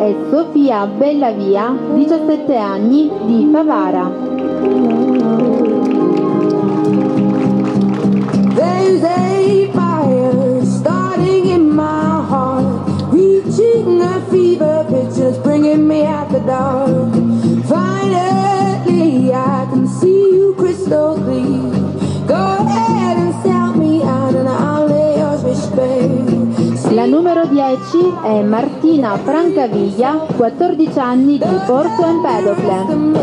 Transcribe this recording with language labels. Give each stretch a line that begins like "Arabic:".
Italian: Sofia Bellavia, 17 anni, di Favara.
English: There's a fire starting in my heart, reaching a fever pitch, it's bringing me out the dark. Finally, I can see you crystal clear. Go ahead and sell me out and I'll lay yours with spare.
Italian: La numero 10 è Martina Francaviglia, 14 anni, di Porto Empedocle.